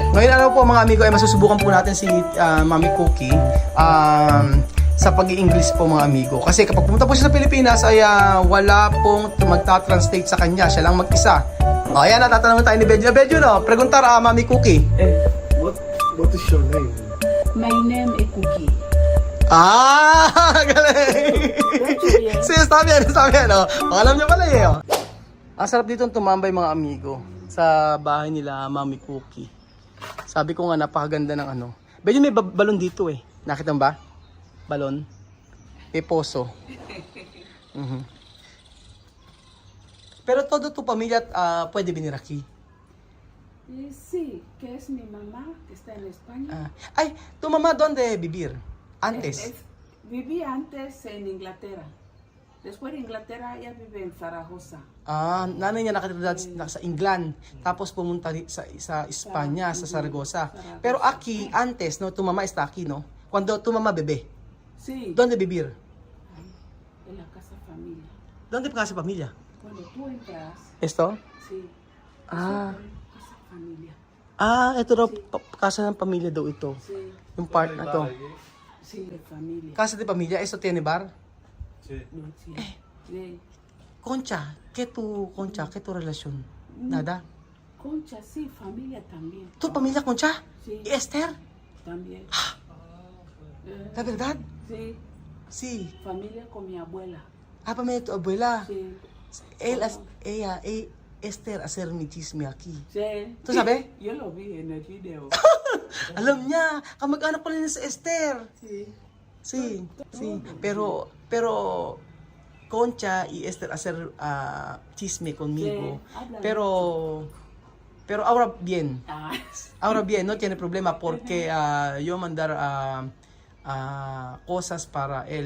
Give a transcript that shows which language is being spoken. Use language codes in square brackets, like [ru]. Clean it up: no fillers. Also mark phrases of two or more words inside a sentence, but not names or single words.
[tl] Ngayon araw po mga amigo ay masusubukan po natin si Mami Cookie sa pag-i-English po mga amigo. Kasi kapag pumunta po siya sa Pilipinas ay wala pong magta-translate sa kanya. Siya lang mag-isa. O ayan, natatanong tayo ni Bedjo. [es] Bedjo no, preguntar Mami Cookie. [en] What is your name? My name is Cookie. [tl] Galing! Sis, sabi yan, no? Alam niya pala eh, oh. Ang sarap dito tumambay mga amigo sa bahay nila Mami Cookie. Sabi ko nga napakaganda ng ano. Bedyo may balon dito eh. Nakita mo ba? Balon. May poso. [es] Pero todo tu pamilya pwede venir aquí. Sí, que es mi mamá, que está en España. Ay, tu mamá dónde vivir? Antes. Viví antes en Inglaterra. Después de Inglaterra, ella vive en Zaragoza. [tl] Nanay niya nakatira sa England. Tapos pumunta sa Espanya, sa Zaragoza. [es] Pero aquí, antes, no, tu mamá está aquí, no? Cuando tu mamá bebé. Sí. ¿Dónde vivir? En la casa familia. ¿Dónde casa familia? Cuando tú entras, Esto? sí. Ah. Casa familia. [tl] Ito daw, casa ng pamilya daw ito. [es] Sí. [tl] Yung part na to. [es] Sí, de familia. Casa de familia, esto tiene bar? No, sí. Sí. Concha, ¿qué tu relación? Nada. Concha, sí, familia también. ¿Tu familia Concha? Sí. ¿Y Esther? También. ¿La verdad? Sí. Sí. Familia con mi abuela. Familia de tu abuela. Sí. Esther, hacer mi chisme aquí. Sí. ¿Tú sabes? Yo lo vi en el video. [tl] Alam niya, kamag-anak ko rin sa Esther. [es] Sí. Sí, sí. Pero Concha y Esther hacer chisme conmigo. Sí, hablan Pero ahora bien. Ah. Ahora bien, no tiene problema porque yo mandar cosas para él.